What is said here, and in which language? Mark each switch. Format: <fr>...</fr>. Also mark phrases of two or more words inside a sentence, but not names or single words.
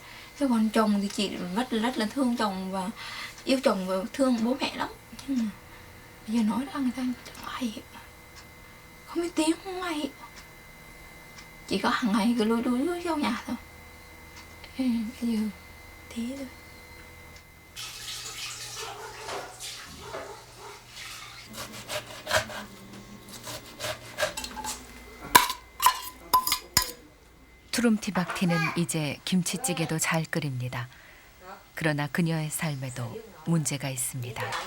<vi>Chứ còn chồng thì chị rất là thương chồng và yêu chồng và thương bố mẹ lắm, nhưng mà bây giờ nói ra người ta chẳng ai hiểu, không biết tiếng không ai hiểu, chỉ có hàng ngày cứ lôi đuôi trong nhà thôi. Bây giờ thế thôi.</vi> <ko>투룸티박티는 이제 김치찌개도 잘 끓입니다. 그러나 그녀의 삶에도 문제가 있습니다.</ko>